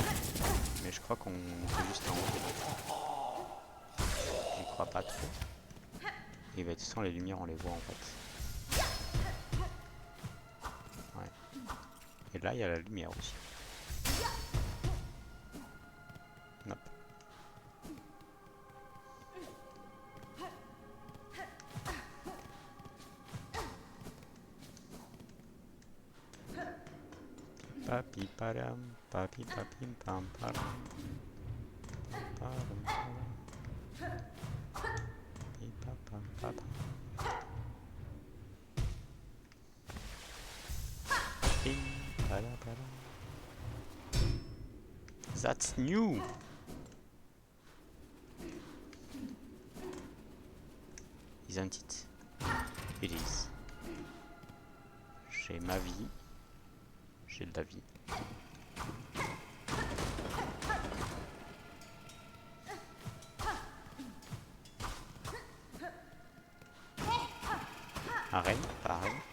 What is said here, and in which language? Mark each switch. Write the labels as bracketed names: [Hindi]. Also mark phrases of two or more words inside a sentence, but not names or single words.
[French] Mais je crois qu'on est juste en haut. Je crois pas trop. Et bah, de toute façon les lumières on les voit en fait. Ouais. Et là il y a la lumière aussi. Non. Papi param, papi papim pam param. Param param. Pi papam papam. Pim para param. [English] That's new. Isn't it? It is. [French] J'ai ma vie. J'ai de la vie. Un renne, pareil.